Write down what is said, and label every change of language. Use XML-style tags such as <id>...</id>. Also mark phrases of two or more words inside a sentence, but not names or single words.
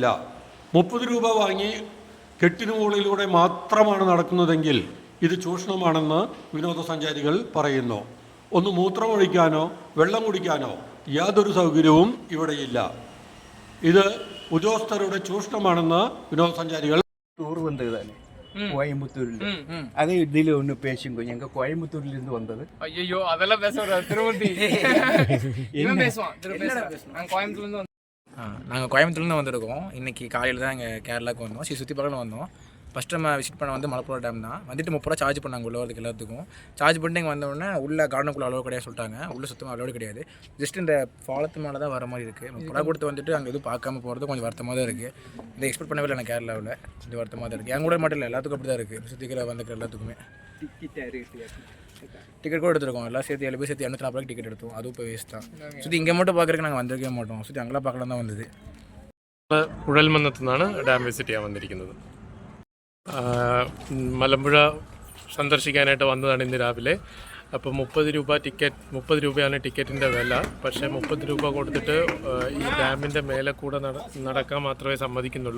<ml>30 രൂപ വാങ്ങി കെട്ടിന് മുകളിലൂടെ മാത്രമാണ് നടക്കുന്നതെങ്കിൽ ഇത് ചൂഷണമാണെന്ന് വിനോദസഞ്ചാരികൾ പറയുന്നു. ഒന്ന് മൂത്രമൊഴിക്കാനോ വെള്ളം കുടിക്കാനോ യാതൊരു സൗകര്യവും ഇവിടെയില്ല. ഇത് ഉദ്യോഗസ്ഥരുടെ ചൂഷണമാണെന്ന് വിനോദസഞ്ചാരികൾ ടൂർ വന്നത് തന്നെ</ml> <ta>கோயம்புத்தூர்ல அது இதில் ஒன்று பேசுங்க எங்க கோயம்புத்தூர்ல இருந்து வந்தது. ஐயோ அதெல்லாம் பேச திருமூர்த்தி இவன் பேசுவான். நாங்கள் கோயம்புத்தூர்லேருந்து நாங்கள் கோயம்புத்தூர்லேருந்து வந்திருக்கோம். இன்றைக்கி காலையில் தான் இங்கே கேரளாவுக்கு வந்தோம். சுற்றி பார்க்கணும் வந்தோம். ஃபஸ்ட் நம்ம விசிட் பண்ண வந்து மலப்புழா டேம் தான். வந்துட்டு 30 ரூபா சார்ஜ் பண்ணாங்க உள்ள வரதுக்கு எல்லாத்துக்கும். சார்ஜ் பண்ணிட்டு இங்கே வந்தோடனே உள்ள கார்டனுக்குள்ளே அலோடு கிடையாது சொல்லிட்டாங்க. உள்ளே சுத்தமாக அலோடு கிடையாது. ஜஸ்ட் இந்த பாலத்து மேலே தான் வர மாதிரி இருக்குது. 30 ரூபா கொடுத்து வந்துட்டு அங்கே எதுவும் பார்க்காம போகிறது கொஞ்சம் வருத்தமாக தான் இருக்குது. இதை எக்ஸ்பெக்ட் பண்ணவே இல்லை நான் கேரளாவில். கொஞ்சம் வருத்தமாக தான் இருக்குது. என் கூட மட்டும் இல்லை, எல்லாத்துக்கும் அப்படி தான் இருக்குது. சுற்றிக்கிற வந்துக்கிற எல்லாத்துக்குமே டிக்கெட் கூட எடுத்துருக்கோம். எல்லாம் சேர்த்து 7 பேர் சேர்த்து 240 ரூபாய்க்கு டிக்கெட் எடுத்தோம். அதுவும் இப்போ வேஸ்ட் தான். சுற்றி இங்கே மட்டும் பார்க்குறதுக்கு நாங்கள் வந்திருக்கவே മാട്ടോം. சுற்றி அங்களே பார்க்கலாம் தான் വന്നത്.</ta> <ml>കുഴൽമന്നത്തു നിന്നാണ് ഡാം വിസിറ്റ് ചെയ്യാൻ വന്നിരിക്കുന്നത്. മലമ്പുഴ സന്ദർശിക്കാനായിട്ട് വന്നതാണ് ഇന്ന് രാവിലെ. അപ്പോൾ 30 രൂപയാണ് ടിക്കറ്റിൻ്റെ വില. പക്ഷേ 30 രൂപ കൊടുത്തിട്ട് ഈ ഡാമിൻ്റെ മേലെ കൂടെ നടക്കാൻ മാത്രമേ സമ്മതിക്കുന്നുള്ളൂ.</ml>